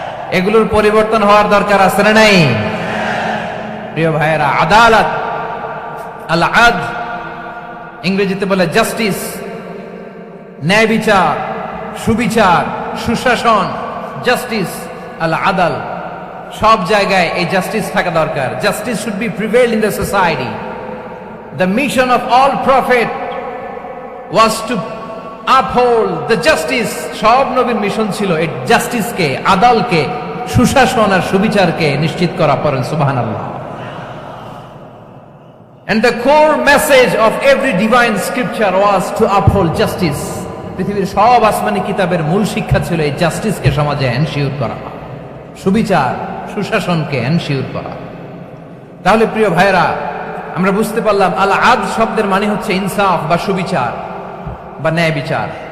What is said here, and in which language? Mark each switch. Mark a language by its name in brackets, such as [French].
[Bangla] এগুলোর পরিবর্তন হওয়ার দরকার আছে না নাই? প্রিয় ভাইয়েরা, আদালত, আল আদল, ইংরেজিতে বলে জাস্টিস, ন্যায় বিচার, সুবিচার, সুশাসন, জাস্টিস, আল আদল। সব জায়গায় এই জাস্টিস থাকা দরকার। [English] Justice should be prevail in the society. The mission of all prophet was to uphold the justice. [Bangla] সব নবীর মিশন ছিল এই জাস্টিসকে, আদালকে, সুশাসন আর সুবিচারকে নিশ্চিত করা। পড়েন সুবহানাল্লাহ। [English] And the core message of every divine scripture was to uphold justice. [Bangla] পৃথিবীর সব আসমানি কিতাবের মূল শিক্ষা ছিল এই জাস্টিসকে সমাজে এনশিওর করা, সুবিচার, সুশাসনকে এনশিওর করা। তাহলে প্রিয় ভাইরা, আমরা বুঝতে পারলাম আল আদল শব্দের মানে হচ্ছে ইনসাফ বা সুবিচার বা ন্যায় বিচার।